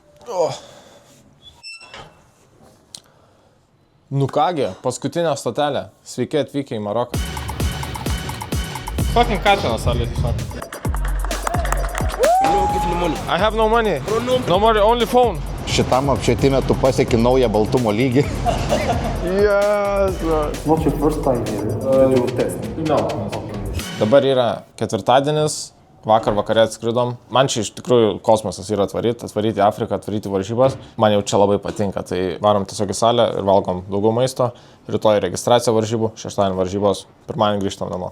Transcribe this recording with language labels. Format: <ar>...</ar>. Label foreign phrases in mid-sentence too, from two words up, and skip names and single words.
<lt>Nu kągi, paskutinė stotelė. Sveiki atvykę į Maroką. Fucking katinas, salė, tiesiog.</lt> <en>I have no money. No money, only phone.</en> <lt>Šitam apšvietime tu pasieki naują baltumo lygį.</lt> <en>Yes. What's your first time here? Did you test? No.</en> <lt>Dabar yra ketvirtadienis. Vakar vakarė atskridom. Man čia iš tikrųjų kosmosas yra atvaryti į Afriką, atvaryti varžybas. Man jau čia labai patinka, tai varom tiesiog į salę ir valgom daugiau maisto. Rytoj registracija varžybų, šeštadienį varžybos, pirmadienį grįžtam namo.</lt>